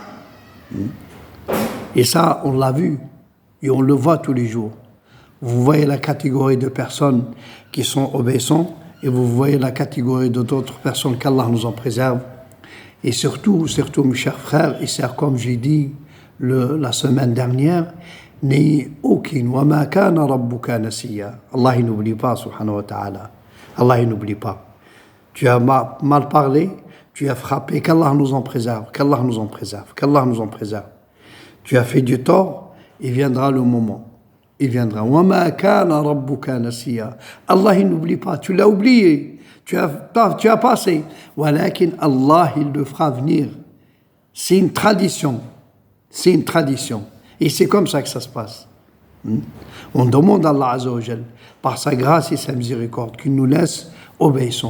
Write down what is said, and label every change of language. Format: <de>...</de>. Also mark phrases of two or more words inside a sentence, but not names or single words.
<fr>Et ça, on l'a vu et on le voit tous les jours. Vous voyez la catégorie de personnes qui sont obéissantes et vous voyez la catégorie d'autres personnes qu'Allah nous en préserve. Et surtout, mes chers frères et sœurs, comme j'ai dit la semaine dernière, n'ayez aucune</fr> <ar>وما كان ربك نسيا.</ar> <fr>Allah il n'oublie pas,</fr> <ar>سبحانه وتعالى.</ar> <fr>Allah il n'oublie pas. Tu as mal parlé, tu as frappé, qu'Allah nous en préserve, qu'Allah nous en préserve, qu'Allah nous en préserve. Tu as fait du tort, il viendra le moment. Il viendra.</fr> <ar>وما كان ربك نسيا.</ar> <fr>Allah il n'oublie pas, tu l'as oublié. Tu as passé. Walakin Allah, il le fera venir. C'est une tradition. C'est une tradition. Et c'est comme ça que ça se passe. On demande à Allah</fr> <ar>عز وجل,</ar> <fr>par sa grâce et sa miséricorde, qu'il nous laisse obéissants.</fr>